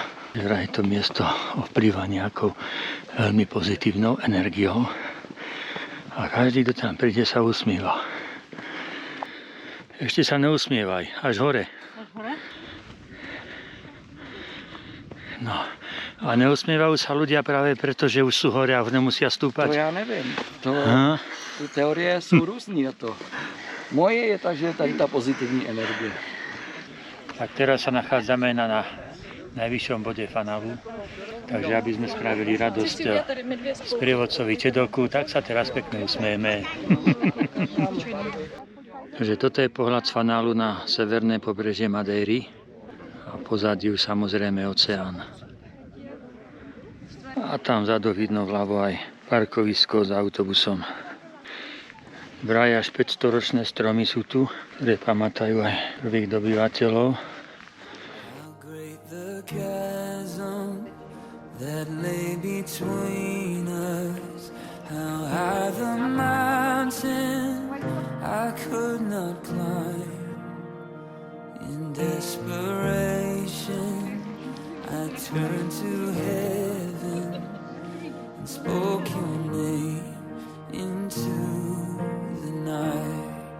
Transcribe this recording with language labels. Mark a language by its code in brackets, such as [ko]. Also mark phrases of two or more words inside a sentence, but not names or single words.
[sk] Je to miesto ovplyvá nejakou veľmi pozitívnou energiou. A každý, kto tam príde, sa usmieva. Ešte sa neusmievaj, až hore. Až hore? No, a neusmievajú sa ľudia práve preto, že už sú hore a už nemusia stúpať. [cs] To já nevím. Ty teorie jsou různý na to. Moje je ta, že je tady ta pozitivní energie. [sk] Tak teraz sa nachádzame na najvyššom bode Fanalu. Takže aby sme spravili radosť sprievodcovi Čedoku, tak sa teraz pekne usmejeme. Takže toto je pohľad z Fanalu na severné pobrežie Madeiry. A pozadí už samozrejme oceán. A tam vzadu vidno vľavo aj parkovisko s autobusom. Vraj až 500-ročné stromy sú tu, ktoré pamätajú aj prvých dobyvateľov. [en] How great the chasm that lay between us. How high the mountain I could not climb. In desperation I turned to heaven and spoke your name into the night.